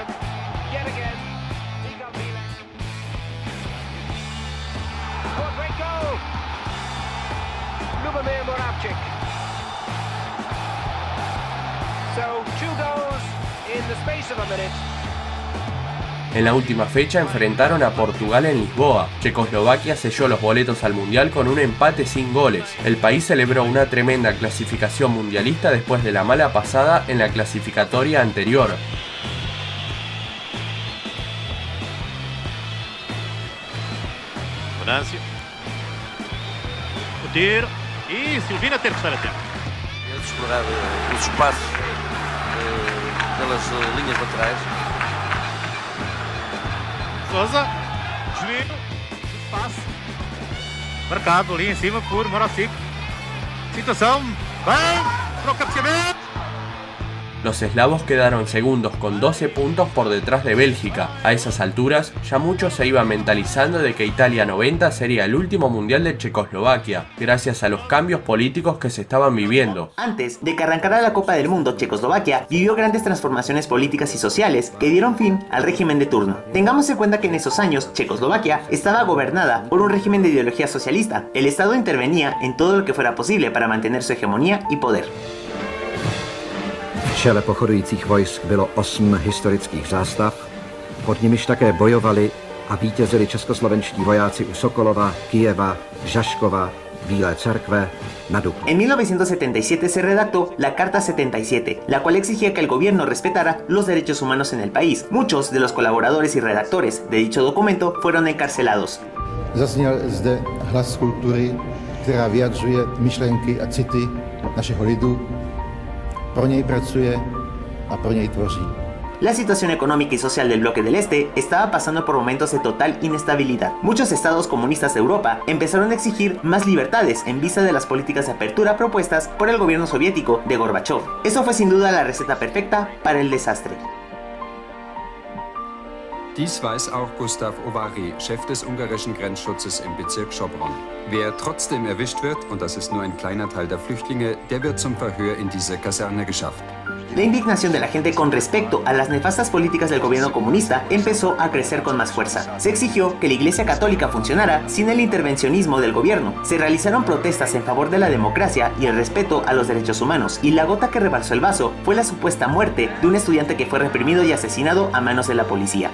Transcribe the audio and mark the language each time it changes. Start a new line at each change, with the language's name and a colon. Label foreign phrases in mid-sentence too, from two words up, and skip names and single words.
English: Yet again, Michal Bílek. Oh, great goal! Lubomir Moravčík. So, 2 goals in the space of a minute.
Spanish: En la última fecha enfrentaron a Portugal en Lisboa. Checoslovaquia selló los boletos al Mundial con un empate sin goles. El país celebró una tremenda clasificación mundialista después de la mala pasada en la clasificatoria anterior.
Portuguese: Venâncio. O tiro. E Silvino a ter que estar atento. Explorar os espaços pelas linhas laterais. Sousa. Joelho. Espaço. Marcado ali em cima por Morosic. Situação. Bem. Para o cabeceamento.
Spanish: Los eslavos quedaron segundos con 12 puntos por detrás de Bélgica. A esas alturas, ya muchos se iban mentalizando de que Italia 90 sería el último mundial de Checoslovaquia, gracias a los cambios políticos que se estaban viviendo. Antes de que arrancara la Copa del Mundo, Checoslovaquia vivió grandes transformaciones políticas y sociales que dieron fin al régimen de turno. Tengamos en cuenta que en esos años, Checoslovaquia estaba gobernada por un régimen de ideología socialista. El Estado intervenía en todo lo que fuera posible para mantener su hegemonía y poder.
Czech: V čele pochodujících vojsk bylo 8 historických zástav, pod nimiž také bojovali a vítězili českoslovenští vojáci u Sokolova, Kyjeva, Žaškova, Bílé Cerkve, na Dubnu.
Spanish: En 1977 se redactó la Carta 77, la cual exigía que el gobierno respetara los derechos humanos en el país. Muchos de los colaboradores y redactores de dicho documento fueron encarcelados.
Czech: Zazněl zde hlas kultury, která vyjadřuje myšlenky a city našeho lidu. Pro něj pracuje a pro něj tvoří.
Spanish: La situación económica y social del bloque del Este estaba pasando por momentos de total inestabilidad. Muchos estados comunistas de Europa empezaron a exigir más libertades en vista de las políticas de apertura propuestas por el gobierno soviético de Gorbachov. Eso fue sin duda la receta perfecta para el desastre.
German: Dies weiß auch Gustav Ovary, Chef des ungarischen Grenzschutzes im Bezirk Sopron. Wer trotzdem erwischt wird, und das ist nur ein kleiner Teil der Flüchtlinge, der wird zum Verhör in diese Kaserne geschafft.
Spanish: La indignación de la gente con respecto a las nefastas políticas del gobierno comunista empezó a crecer con más fuerza. Se exigió que la Iglesia Católica funcionara sin el intervencionismo del gobierno. Se realizaron protestas en favor de la democracia y el respeto a los derechos humanos. Y la gota que rebalsó el vaso fue la supuesta muerte de un estudiante que fue reprimido y asesinado a manos de la policía.